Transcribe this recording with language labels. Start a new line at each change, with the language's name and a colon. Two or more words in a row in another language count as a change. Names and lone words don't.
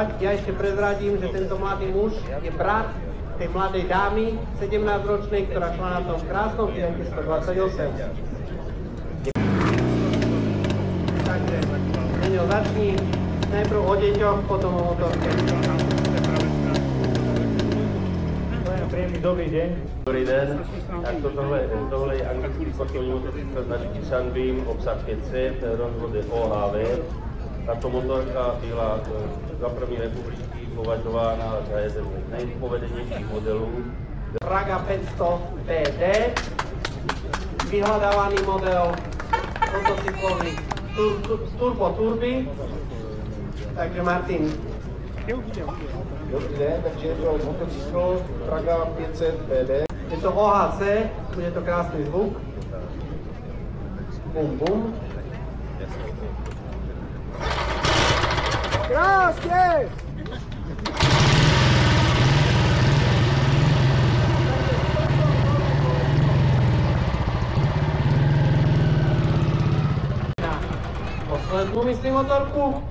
Slovak: Ja ešte prezradím, že tento mladý muž je brat tej mladej dámy, 17-ročnej, ktorá šla na tom krásnom Fiate 128. Takže, Daniel, začni najprv o deťoch, potom o motorke. Príjemný dobrý deň.
Czech: Dobrý den, tak tohle je anglický sportovní motocykl značky Sunbeam, obsah 500, rozvod je OHV. Tato motorka byla za první republiky považována za jeden z nejpovedenějších modelů.
Slovak: Praga 500 PD, vyhľadávaný model motocyklový turbo turby. Takže Martin.
Czech: Dobrý den, takže je to motocykl Praga 500 PD.
Slovak: Je to OHC, bude to krásny zvuk. Bum bum. Krásne! Poslednú myslím motorku.